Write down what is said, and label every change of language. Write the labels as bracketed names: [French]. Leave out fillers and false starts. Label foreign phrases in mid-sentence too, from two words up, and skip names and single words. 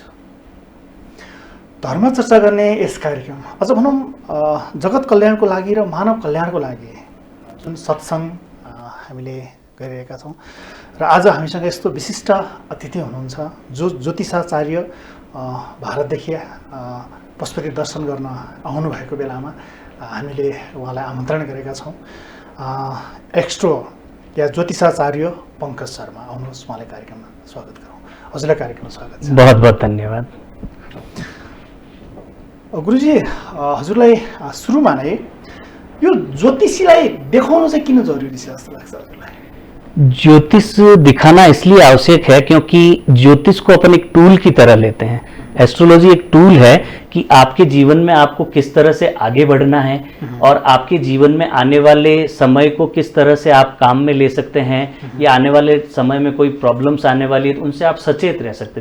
[Nepali] धर्म चर्चा गर्ने यस कार्यक्रम अझ भनौँ जगत कल्याणको लागि र मानव कल्याणको लागि जुन सत्सङ्ग हामीले गरिरहेका छौँ र आज हामीसँग यस्तो विशिष्ट अतिथि हुनुहुन्छ जो ज्योतिषाचार्य भारतदेखि पशुपति दर्शन गर्न आउनुभएको बेलामा हामीले उहाँलाई आमन्त्रण गरेका छौँ। एक्स्ट्रो या ज्योतिषाचार्य पङ्कज शर्मा, आउनुहोस् उहाँलाई कार्यक्रममा स्वागत गरौँ। हजुरलाई कार्यक्रममा स्वागत छ। [Hindi] बहुत बहुत धन्यवाद। [Nepali] गुरुजी, हजुरलाई सुरुमा नै यो ज्योतिषीलाई देखाउनु चाहिँ किन जरुरी छ जस्तो लाग्छ हजुरलाई? [Hindi] ज्योतिष दिखाना इसलिए आवश्यक है क्योंकि ज्योतिष को अपन एक टूल की तरह लेते हैं। एस्ट्रोलॉजी एक टूल है कि आपके जीवन में आपको किस तरह से आगे बढ़ना है और आपके जीवन में आने वाले समय को किस तरह से आप काम में ले सकते हैं, या आने वाले समय में कोई प्रॉब्लम्स आने वाली है तो उनसे आप सचेत रह सकते हैं।